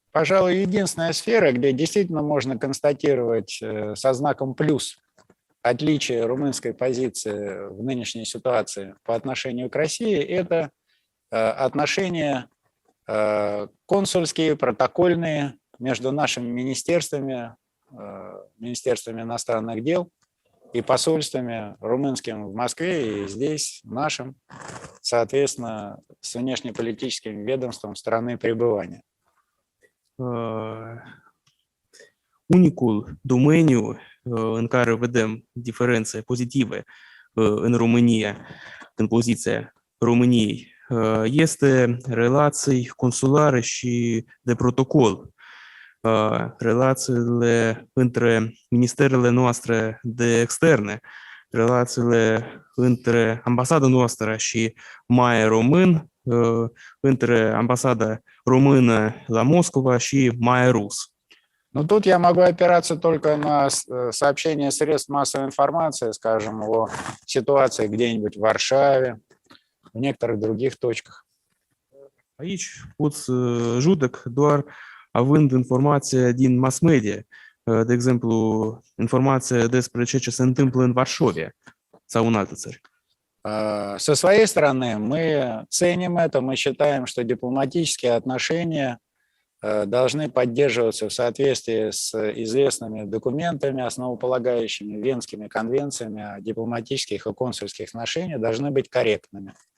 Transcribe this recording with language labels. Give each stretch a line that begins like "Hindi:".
Russian: Пожалуй, единственная сфера, где действительно можно констатировать со знаком плюс отличие румынской позиции в нынешней ситуации по отношению к России, это отношения консульские, протокольные между нашими министерствами, министерствами иностранных дел и посольствами румынским в Москве и здесь, нашим, соответственно, с внешнеполитическим ведомством страны пребывания.
Romanian: Unicul domeniu în care vedem diferențe pozitive în România, în poziția României, este relații consulare și de protocol. Relațiile între ministerele noastre de externe, relațiile între ambasada noastră și MAE român, între ambasada română la Moscova și MAE rus.
Russian: Но тут я могу опираться только на сообщения средств массовой информации, скажем, о ситуации где-нибудь в Варшаве, в некоторых других точках.
Romanian: Aici pot să judec doar având informație din mass media, de exemplu, informație despre ce se întâmplă în Varșovia sau în alte țări.
Russian: Со своей стороны, мы ценим это, мы считаем, что дипломатические отношения должны поддерживаться в соответствии с известными документами, основополагающими Венскими конвенциями о дипломатических и консульских отношениях, должны быть корректными.